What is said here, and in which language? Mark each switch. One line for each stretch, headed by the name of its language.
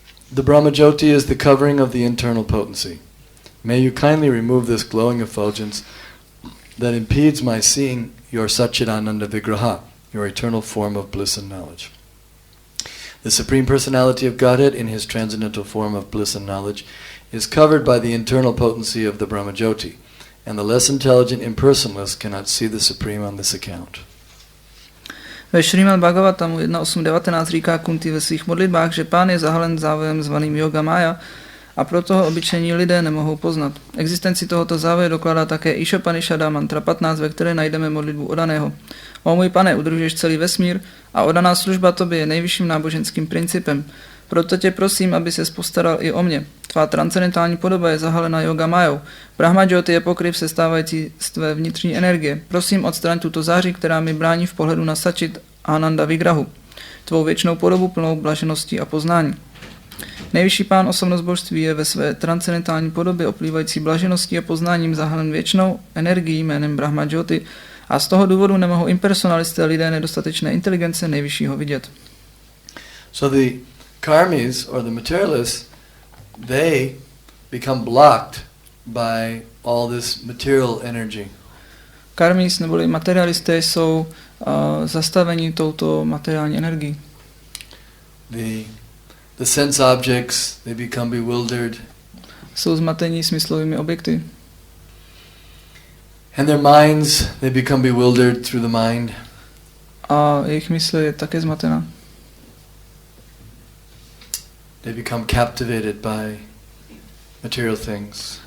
English: The Brahmajyoti is the covering of the internal potency. May you kindly remove this glowing effulgence that impedes my seeing your Satchidananda Vigraha, your eternal form of bliss and knowledge. The Supreme Personality of Godhead, in his transcendental form of bliss and knowledge, is covered by the internal potency of the Brahmajyoti, and the less intelligent impersonalists cannot see the Supreme on this account.
Czech: Ve Srimad Bhagavatamu 1.8.19 říká Kunti ve svých modlitbách, že Pán je zahalen závojem zvaným Yoga Maya a proto ho obyčejní lidé nemohou poznat. Existenci tohoto závoje dokládá také Ishopanishada mantra 15, ve které najdeme modlitbu odaného. O můj Pane, udržuješ celý vesmír a odaná služba tobě je nejvyšším náboženským principem. Proto tě prosím, aby ses postaral i o mě. Tvá transcendentální podoba je zahalena Yoga Mayou. Brahmajyoti je pokryv sestávající z tvé vnitřní energie. Prosím, odstraň tuto záři, která mi brání v pohledu na Satchit Ananda Vigrahu. Tvou věčnou podobu plnou blažeností a poznání. Nejvyšší pán osobnost božství je ve své transcendentální podobě oplývající blažeností a poznáním zahalen věčnou energií jménem Brahma Jyoti a z toho důvodu nemohou impersonalisté lidé nedostatečné inteligence nejvyššího vidět.
English: So the karmis or the materialists, they become blocked by all this material energy.
Czech: Karmis neboli materialisté jsou zastaveni touto materiální energií.
English: The sense objects, they become bewildered.
Czech: Jsou zmatení smyslovými objekty.
English: And their minds, they become bewildered through the mind.
Czech: A jejich mysl je také zmatená.
English: They become captivated by material things.